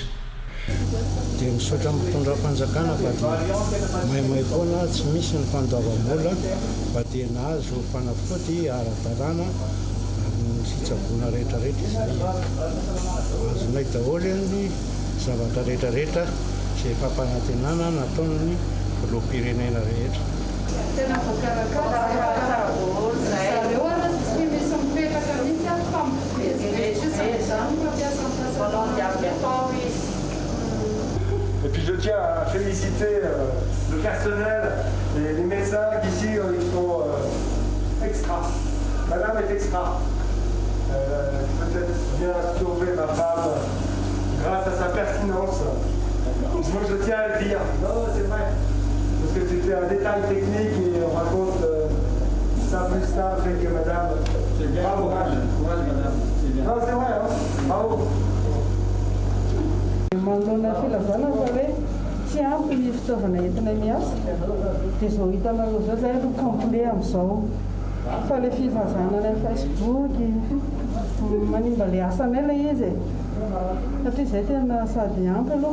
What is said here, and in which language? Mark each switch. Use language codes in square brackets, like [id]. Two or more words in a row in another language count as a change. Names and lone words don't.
[mg] Dia misaotra mitondra fanjakana fa maimay foana tsy misy ny fandoavam-bola fa dia nahazo fanafody ara-dalàna ny fitsaboana rehetrarehetra izay azonay daholo ny zavatra rehetrarehetra izay fampanantenana nataony filoham-pirenena rehetra. Tena voakarakara zareo ana tsy misy mipetraka mihitsy fa [fr] Et puis je tiens à féliciter le personnel et les médecins qui ici ils sont extra. Madame est extra. Peut-être bien sauver ma femme grâce à sa pertinence. Moi je tiens à le dire. Non, c'est vrai. Parce que c'était un détail technique et on raconte ça plus ça fait que madame. C'est bien. Bravo. Courage madame. C'est bien. Non, c'est vrai, hein. Bravo. [mg] Mandona filazana fa hoe tsy ampy ny fitaovana entina miasa dia izao hitanareo zao zay no complet amin'izao fa le fivazana ny Facebook manimba le asanay le izy satria izay tena sady ampy aloha